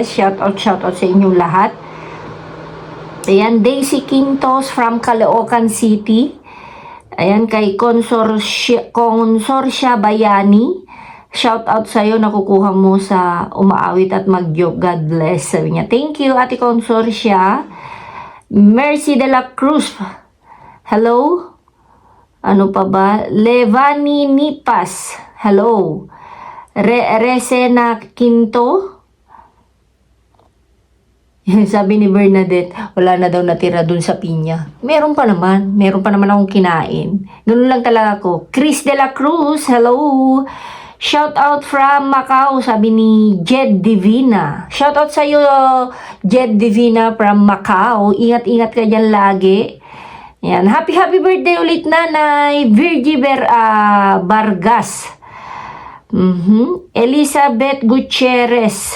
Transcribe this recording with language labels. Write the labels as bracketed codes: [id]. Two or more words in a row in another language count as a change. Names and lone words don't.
[en] Shout out [tl] sa inyong lahat. Ayan, Daisy Quintos from Caloocan City. Ayan, kay Consorcia Bayani. [en] Shout out [tl] sa iyo, nakukuha mo sa umaawit at mag-joke. [en] God bless. [tl] Sabi niya, [en] thank you [tl] Ate Consorcia. Mercy de la Cruz, [en] hello. [tl] Ano pa ba? Levani Nipas, hello. Resena Quinto, Sabi ni Bernadette, wala na daw natira dun sa pinya. Meron pa naman akong kinain. Ganun lang talaga ako. Chris de la Cruz, [en] hello! Shout out from Macau, [tl] sabi ni Jed Divina. [en] Shout out [tl] sa iyo, Jed Divina from Macau. Ingat-ingat ka dyan lagi. Yan. [en] Happy birthday [tl] ulit, Nanay Virgie Vargas. Elizabeth Gutierrez.